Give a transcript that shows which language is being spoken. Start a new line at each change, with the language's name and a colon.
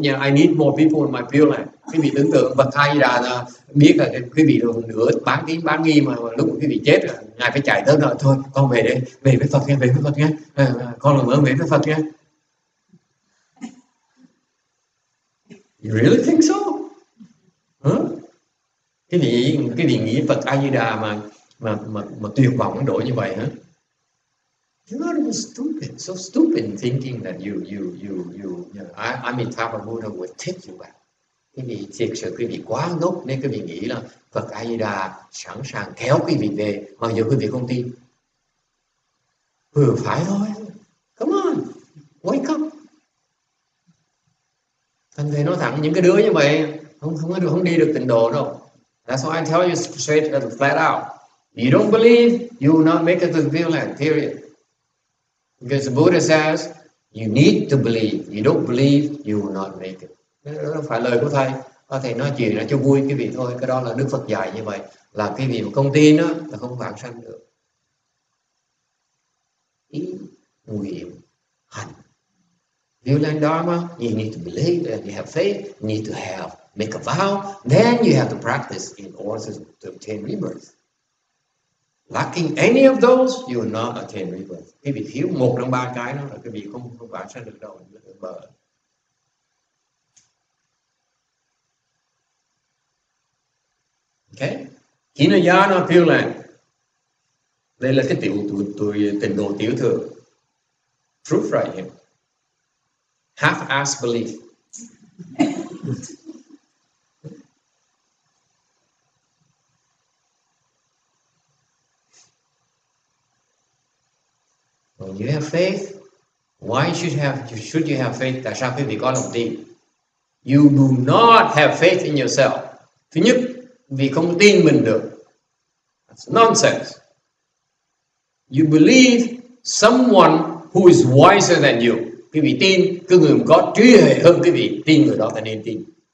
English: You know, I need more people in my Pure Land.
Vietnamese: Quý vị tưởng tượng Bậc Thầy là biết là quý vị được nửa bán nghi mà lúc quý vị chết rồi, ngài phải chạy tới rồi thôi, con về đây, về với Phật nha, con làm ơn về với Phật nha.
English: You really think so?
Vietnamese: Cái vị nghĩ Phật A Di Đà mà tuyệt vọng độ như vậy hả?
English: You're not even stupid, so stupid in thinking that you know, Amitabha Buddha would take you back.
Vietnamese: Quý vị thiệt sự quý vị quá ngốc nên quý vị nghĩ là Phật A Di Đà sẵn sàng kéo quý vị về, mặc dù quý vị không tin. Phải thôi.
English: Come on, wake up.
Vietnamese: Thành về nói thẳng những cái đứa như vậy không đi được tịnh độ đâu.
English: That's why I tell you straight and flat out. You don't believe, you will not make it to the Pure Land, period. Because the Buddha says, you need to believe. You don't believe, you will not make it.
Vietnamese: Đó không phải lời của Thầy. Thầy nói chuyện là cho vui quý vị thôi. Cái đó là Đức Phật dạy như vậy. Là quý vị mà không tin đó, là không vãng sanh được. Ý, nguyện, hành.
English: Pure Land Dharma, you need to believe and you have faith. You need to make a vow. Then you have to practice in order to obtain rebirth. Lacking any of those, you will not attain rebirth.
Vietnamese: Quý vị thiếu một trong ba cái đó là quý vị không vãng sanh được đâu.
English: Okay? Hinayana Pure Land.
Vietnamese: Đây là cái tịnh độ tiểu thừa.
English: Proof right here. Half-assed belief. When you have faith, why should you have faith?
Vietnamese: Tại sao quý vị có lòng tin?
English: You do not have faith in yourself.
Vietnamese: Thứ nhất, vì không tin mình được.
English: That's nonsense. You believe someone who is wiser than you.
Vietnamese: Quý vị tin cái người có trí huệ hơn quý vị, tin người đó ta nên tin.